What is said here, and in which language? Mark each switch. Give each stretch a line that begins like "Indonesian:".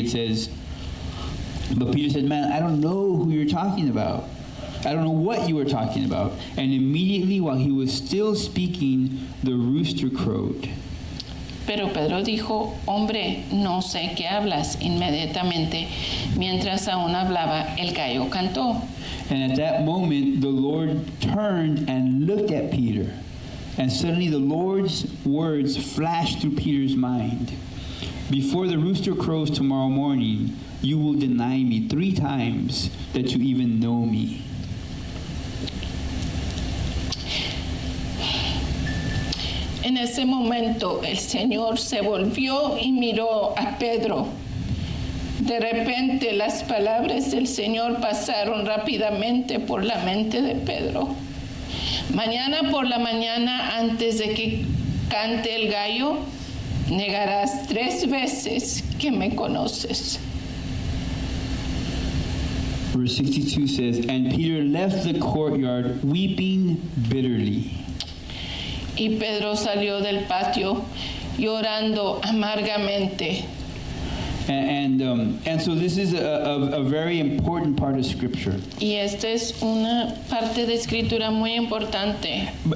English: It says, but Peter said, man, I don't know who you're talking about. I don't know what you were talking about. And immediately while he was still speaking, the rooster crowed.
Spanish: pero Pedro dijo, hombre, no sé qué hablas. Inmediatamente, mientras aún hablaba, el gallo cantó.
English: And at that moment, the Lord turned and looked at Peter. And suddenly the Lord's words flashed through Peter's mind. Before the rooster crows tomorrow morning, you will deny me 3 times that you even know me.
Spanish: En ese momento el Señor se volvió y miró a Pedro. De repente las palabras del Señor pasaron rápidamente por la mente de Pedro. Mañana por la mañana, antes de que cante el gallo, negarás 3 veces que me conoces.
English: Verse 62 says, and Peter left the courtyard weeping bitterly.
Spanish: Y Pedro salió del patio llorando amargamente.
English: And so this is a very important part of Scripture.
Spanish: Y esta es una parte de escritura muy importante.